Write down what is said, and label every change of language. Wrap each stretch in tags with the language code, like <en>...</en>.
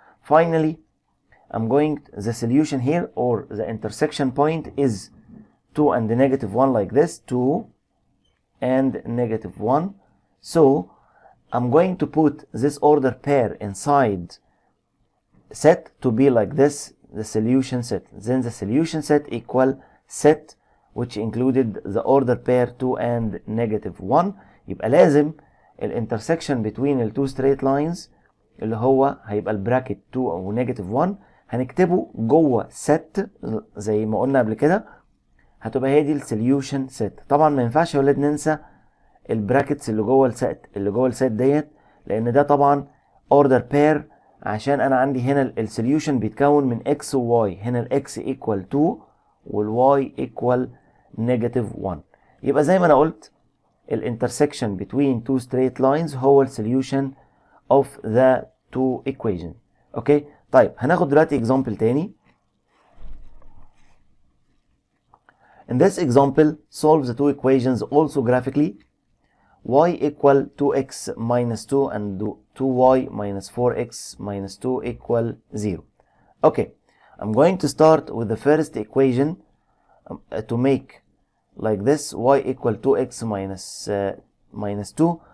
<en>Finally, the solution here, or the intersection point, is 2 and the negative 1 like this, 2 and negative 1. So I'm going to put this order pair inside set to be like this, the solution set. Then the solution set equal set which included the order pair 2 and negative 1.</en> <ar>يبقى لازم الانترسكشن</ar> <en>between the two straight lines</en> <ar>اللي هو هيبقى البراكت 2 او negative 1 هنكتبه جوه set زي ما قلنا قبل كده، هتبقى هي دي السوليوشن set. طبعا ما ينفعش يا ولاد ننسى البراكتس اللي جوه الست ديت، لان ده طبعا order pair، عشان انا عندي هنا السوليوشن بيتكون من x و y. هنا الاكس equal 2 والواي equal negative 1. يبقى زي ما انا قلت الانترسكشن</ar> <en>between two straight lines</en> <ar>هو السوليوشن</ar> <en>of the two equations.</en> <ar>اوكي، طيب هناخد دلوقتي example تاني.</ar> <en>In this example, solve the two equations also graphically. Y equal 2x minus 2 and 2y minus 4x minus 2 equal 0. Okay, I'm going to start with the first equation to make like this, y equal 2x minus 2.</en>